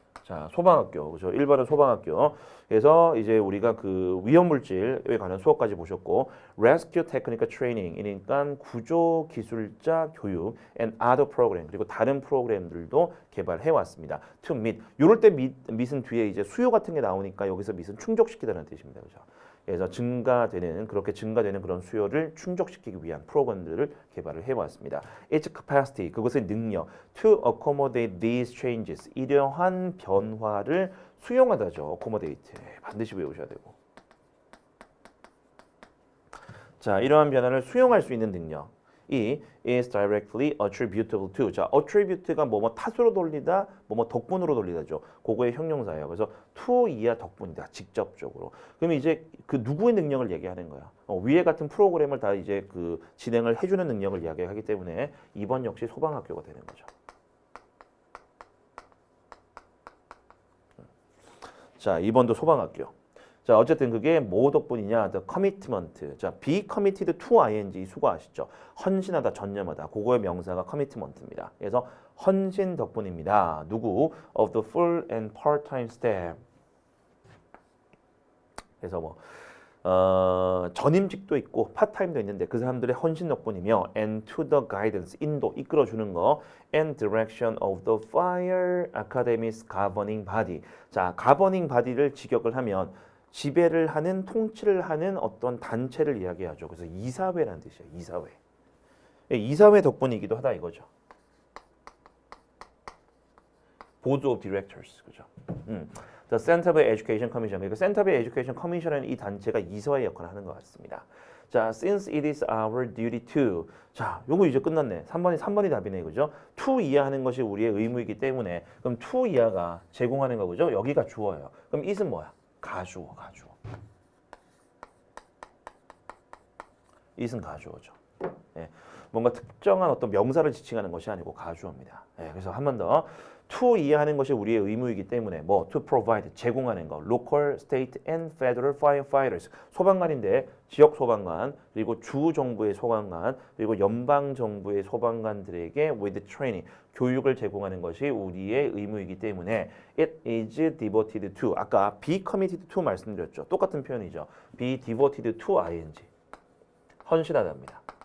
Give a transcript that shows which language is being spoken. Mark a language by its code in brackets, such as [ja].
[ko] 자, 소방학교. 그죠? 1번은 소방학교. 그래서 이제 우리가 그 위험 물질에 관한 수업까지 보셨고, [en] rescue technical training [ko] 이니까 구조 기술자 교육 [en] and other program, [ko] 그리고 다른 프로그램들도 개발해 왔습니다. [en] to meet. [ko] 요럴 때 meet은 뒤에 이제 수요 같은 게 나오니까 여기서 meet은 충족시키다는 뜻입니다. 그죠? 그래서 그렇게 증가되는 그런 수요를 충족시키기 위한 프로그램들을 개발을 해왔습니다. [en] Its capacity, [ko] 그것의 능력, [en] to accommodate these changes, [ko] 이러한 변화를 수용하다죠. accommodate, 반드시 외우셔야 되고. 자, 이러한 변화를 수용할 수 있는 능력. [en] 이 is directly attributable to. [ko] 자, attribute가 뭐뭐 탓으로 돌리다, 뭐뭐 덕분으로 돌리다죠. 그거의 형용사예요. 그래서 to 이하 덕분이다. 직접적으로. 그럼 이제 그 누구의 능력을 얘기하는 거야. 위에 같은 프로그램을 다 이제 그 진행을 해주는 능력을 이야기하기 때문에 2번 역시 소방학교가 되는 거죠. 자, 2번도 소방학교. 자, 어쨌든 그게 뭐 덕분이냐? [en] The commitment. [ko] 자, be committed to ing 수거 아시죠? 헌신하다, 전념하다. 그거의 명사가 commitment입니다. 그래서 헌신 덕분입니다. 누구? [en] Of the full and part-time staff. [ko] 그래서 뭐 전임직도 있고 파트타임도 있는데 그 사람들의 헌신 덕분이며 [en] and to the guidance, [ko] 인도, 이끌어주는 거 [en] and direction of the fire academy's governing body. [ko] 자, governing body를 직역을 하면 지배를 하는, 통치를 하는 어떤 단체를 이야기하죠. 그래서 이사회라는 뜻이에요. 이사회. 이사회 덕분이기도 하다 이거죠. [en] Board of Directors, 그죠? The Centerville Education Commission. [ko] 그러니까 Centerville Education Commission은 이 단체가 이사회 역할을 하는 것 같습니다. 자, [en] since it is our duty to. [ko] 자, 요거 이제 끝났네. 3번이 답이네, 그죠? to 이하하는 것이 우리의 의무이기 때문에 그럼 to 이하가 제공하는 거, 그죠? 여기가 주어예요. 그럼 it은 뭐야? 가주어. it은 가주어죠. 예, 뭔가 특정한 어떤 명사를 지칭하는 것이 아니고 가주어입니다. 예, 그래서 한 번 더. to 이해하는 것이 우리의 의무이기 때문에 뭐 [en] to provide [ko] 제공하는 거 [en] local, state and federal firefighters [ko] 소방관인데 지역 소방관 그리고 주 정부의 소방관 그리고 연방 정부의 소방관들에게 [en] with training [ko] 교육을 제공하는 것이 우리의 의무이기 때문에 [en] it is devoted to [ko] 아까 [en] be committed to [ko] 말씀드렸죠. 똑같은 표현이죠. be devoted to ing 헌신하답니다.